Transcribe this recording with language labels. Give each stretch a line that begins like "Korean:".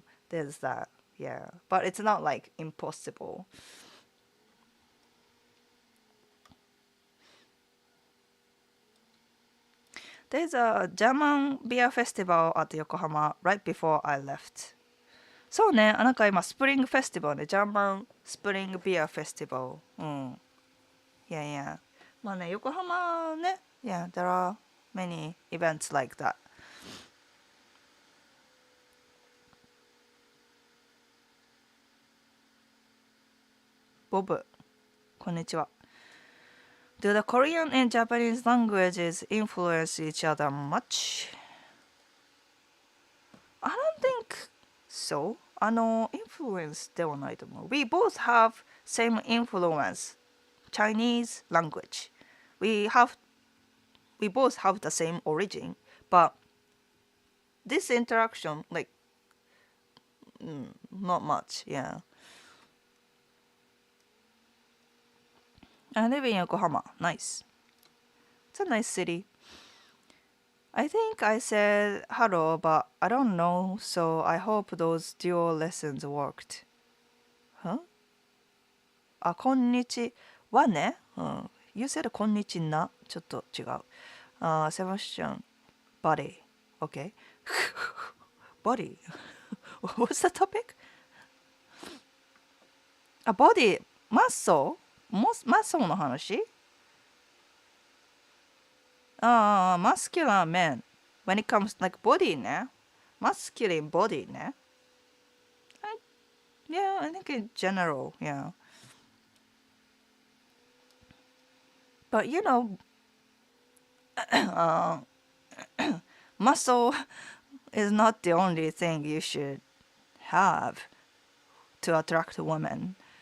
English: There's that, yeah, but it's not like impossible. There's a German beer festival at Yokohama right before I left.
Japanese: そうね、なんか今スプリングフェスティバルね、ジャーマンスプリングビアフェスティバル。いやいや。まあね、横浜ね、
English: yeah, there are many events like that.
Japanese: ボブ、こんにちは。
English: Do the Korean and Japanese languages influence each other much? I don't think so.
Japanese: Influence ではないと思う。
English: We both have same influence. Chinese language. We both have the same origin, but this interaction, like, not much, yeah. I live in Yokohama. Nice. It's a nice city. I think I said hello, but I don't know, so I hope those dual lessons worked.
Japanese: Huh? あ、こんにちはね。
English: You said こんにちな。
Japanese: ちょっと違う。
English: Sebastian, body. Okay. Body. What's the topic? A body.
Japanese: マッソマッソの話
English: muscular man. When it comes like body ね。masculine body ね。 Yeah, I think in general, yeah. But muscle is not the only thing you should have to attract women.